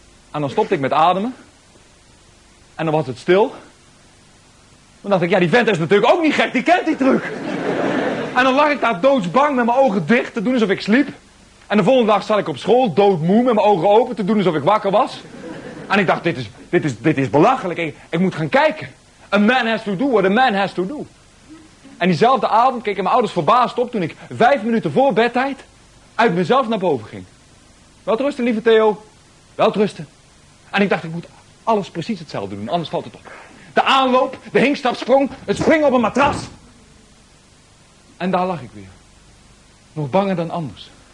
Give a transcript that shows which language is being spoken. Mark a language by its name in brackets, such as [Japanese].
[Dutch] En dan stopte ik met ademen. En dan was het stil. Dan dacht ik, ja, die vent is natuurlijk ook niet gek. Die kent die truc. En dan lag ik daar doodsbang met mijn ogen dicht te doen alsof ik sliep. En de volgende dag zat ik op school, doodmoe, met mijn ogen open te doen alsof ik wakker was. En ik dacht, dit is belachelijk. Ik moet gaan kijken. [English] A man has to do what a man has to do. [Dutch] En diezelfde avond keken mijn ouders verbaasd op toen ik 5 minuten voor bedtijd uit mezelf naar boven ging. Welterusten, lieve Theo. Welterusten. En ik dacht, ik moet alles precies hetzelfde doen, anders valt het op. De aanloop, de hinkstap sprong, het springen op een matras. En daar lag ik weer. Nog banger dan anders.